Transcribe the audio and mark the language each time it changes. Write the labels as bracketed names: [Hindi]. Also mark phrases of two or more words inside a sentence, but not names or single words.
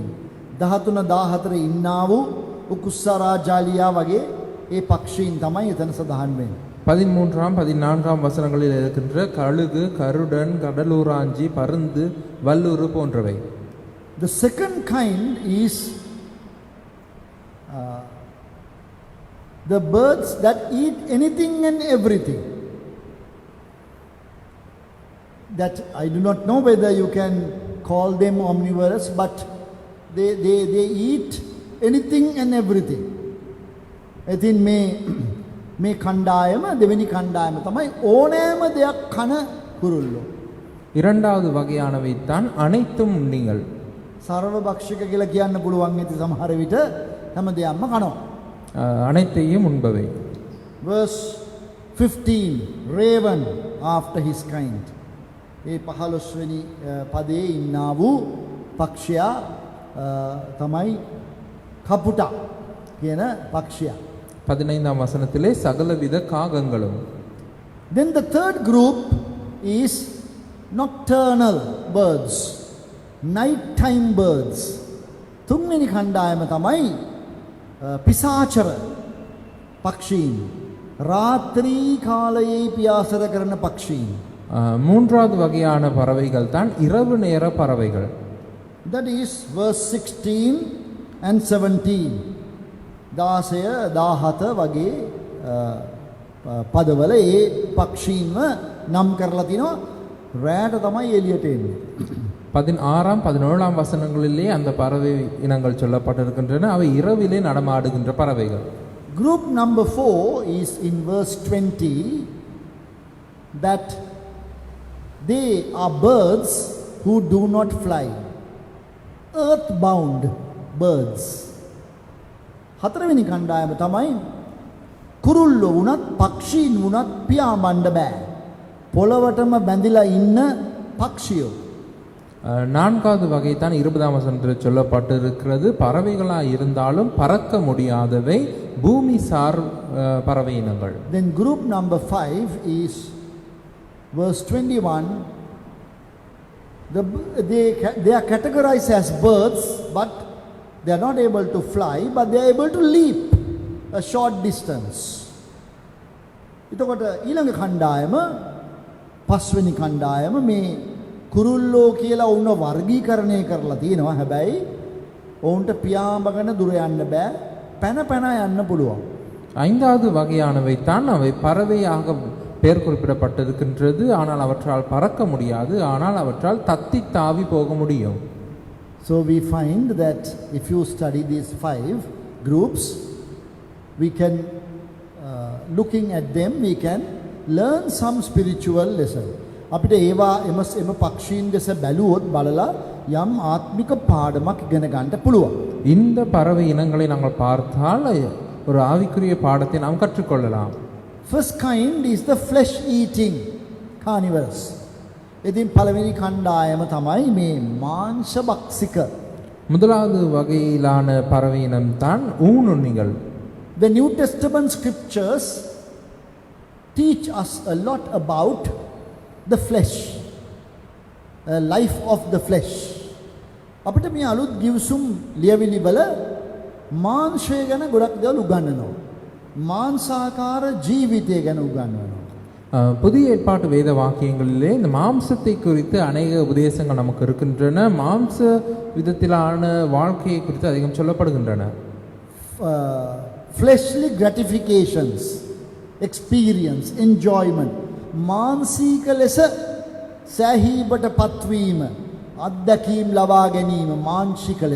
[Sinhala] 13 14 ඉන්නා වූ උකුස්සරා ජාලියා වගේ ඒ පක්ෂීන් තමයි එතන සඳහන් වෙන්නේ. [Tamil] 13 14 வசனங்களில் இருக்கின்ற கழுகு, கருடன், கடலூராஞ்சி, பருந்து, வல்லூறு போன்றவை. [English] The second kind is the birds that eat anything and everything. That I do not know whether you can call them omnivorous, but they eat anything and everything. [Sinhala] ඉතින් මේ කණ්ඩායම දෙවෙනි කණ්ඩායම තමයි ඕනෑම දෙයක් කන කුරුල්ලෝ. [Tamil] இரண்டாவது வகையானவை தான் அனைத்தும் உண்ணிகள். [Sinhala] සර්ව භක්ෂික කියලා කියන්න පුළුවන් ඇති සමහර විට හැම දෙයක්ම කනවා. [Tamil] அனைத்தையும் உண்பவை. [English] Verse 15, raven after his kind. [Sinhala] ඒ 15 වෙනි පදයේ ඉන්නා වූ පක්ෂයා තමයි කපුටා කියන පක්ෂයා. [Tamil] 15ஆம் வசனத்திலே சகலவித காகங்களும். [English] Then the third group is nocturnal birds, nighttime birds. [Sinhala] තුන්වෙනි කණ්ඩායම තමයි පිසාචර පක්ෂීන්, රාත්‍රී කාලයේ පියාසර කරන පක්ෂීන්. [Tamil] மூன்றாவது வகையான பறவைகள் தான் இரவு நேர பறவைகள். [English] That is verse 16 and 17. [Sinhala] 16 17 වගේ පදවල ඒ පක්ෂීන්ව නම් කරලා තිනවා රැට තමයි එළියට එන්නේ. [Tamil] 16 17 வசனங்களிலே அந்த பறவை இனங்கள் சொல்லப்பட்டிருக்கின்றன. அவை இரவிலே நடமாடுகின்ற பறவைகள். [English] Group number 4 is in verse 20, that they are birds who do not fly, earthbound birds. [Sinhala] හතරවෙනි කණ්ඩායම තමයි කුරුල්ලෝ වුණත් පක්ෂීන් වුණත් පියාඹන්න බෑ. පොළවටම බැඳිලා ඉන්න පක්ෂියෝ. [Tamil] நான்காவது வகை தான் 20ஆம் வசனத்தில் சொல்லப்பட்டிருக்கிறது. பறவைகளாக இருந்தாலும் பறக்க முடியாதவை பூமி சார் பறவை இனங்கள். [English] Then group number 5 is verse 21. They are categorized as birds, but they are not able to fly, but they are able to leap a short distance. [Sinhala] එතකොට ඊළඟ කණ්ඩායම පස්වෙනි කණ්ඩායම මේ කුරුල්ලෝ කියලා උන්ව වර්ගීකරණය කරලා තියෙනවා. හැබැයි ඔවුන්ට පියාඹගෙන දුර යන්න බෑ. පැන පැන යන්න පුළුවන්. [Tamil] ஐந்தாவது வகையானவை தான் அவை பறவையாக பெயர் குறிப்பிடப்பட்டிருக்கின்றது. ஆனால் அவற்றால் பறக்க முடியாது. ஆனால் அவற்றால் தத்தி தாவி போக முடியும். [English] So we find that if you study these 5 groups, we can looking at them we can learn some spiritual lesson. [Sinhala] අපිට ඒවා එම පක්ෂීන් දෙස බැලුවොත් බලලා යම් ආත්මික පාඩමක් ඉගෙන ගන්න පුළුවන්. [Tamil] இந்த பறவை இனங்களை நாங்கள் பார்த்தால் ஒரு ஆவிக்குரிய பாடத்தை நாம் கற்றுக்கொள்ளலாம். [English] First kind is the flesh eating carnivores. [Sinhala] ඉතින් පළවෙනි කණ්ඩායම තමයි මේ මාංශ භක්ෂික. [Tamil] முதலாவது வகையிலான பறவை இனம் தான் ஊனுண்ணிகள். [English] The New Testament scriptures teach us a lot about the flesh, life of the flesh. [Sinhala] අපිට මේ අලුත් ගිවිසුම් ලියවිලි වල මාංශය ගැන ගොඩක් දේවල් උගන්වනවා. මාංශාකාර ජීවිතය ගැන උගන්වනවා. [Tamil] புதிய ஏற்பாட்டு வேத வாக்கியங்களிலே இந்த மாம்சத்தை குறித்து அநேக உபதேசங்கள் நமக்கு இருக்கின்றன. மாம்ச விதத்திலான வாழ்க்கையை குறித்து அதிகம் சொல்லப்படுகின்றன. [English] Fleshly gratifications, experience, enjoyment, [Sinhala] මානසික ලෙස සෑහීමට පත්වීම, අත්දැකීම් ලබා ගැනීම මානසික ලෙස.